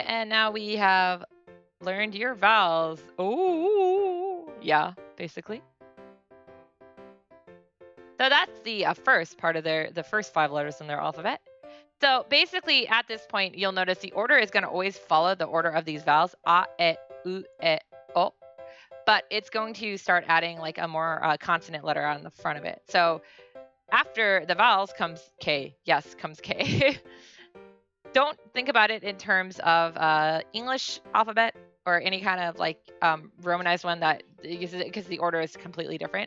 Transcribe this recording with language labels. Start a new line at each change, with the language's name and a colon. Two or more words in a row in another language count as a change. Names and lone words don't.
English: And now we have learned your vowels. Oh, yeah, basically. So that's the first part of the first 5 letters in their alphabet. So basically, at this point, you'll notice the order is going to always follow the order of these vowels. A, e, u, e, o. But it's going to start adding like a more consonant letter on the front of it. So after the vowels comes K. Yes, comes K. Don't think about it in terms of English alphabet or any kind of like Romanized one that uses it because the order is completely different.